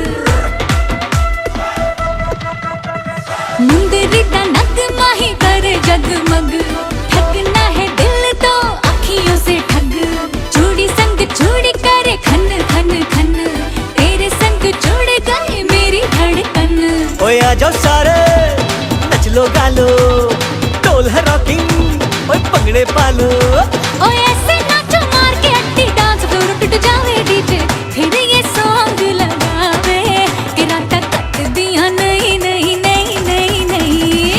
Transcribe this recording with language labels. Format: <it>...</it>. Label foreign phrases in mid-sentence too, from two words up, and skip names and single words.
<pa>ਮੁੰਦਰੀ ਦਾ ਨਗ ਮਾਹੀ ਕਰੇ ਜਗਮਗ</pa> <hi>ठगना है दिल तो अखियों से ठग। चूड़ी संग चूड़ी करे खन खन खन तेरे संग जुड़ गए मेरी धड़कन। ओए आ जाओ सारे नच लो गा लो ढोल है रॉकिंग ओए</hi> <pa>ਪੰਗੜੇ ਪਾਲੋ।</pa> <hi>ओए ऐसे नाचो मार के अट्टी</hi> <en>dance floor</en> <hi>टूट जावे डीजे फिर ये सॉन्ग</hi> <pa>ਲਗਾਵੇ ਕਿ ਰਾਤਾ ਕਟ ਦਿਆ</pa> <hi>नहीं नहीं नहीं नहीं नहीं।</hi>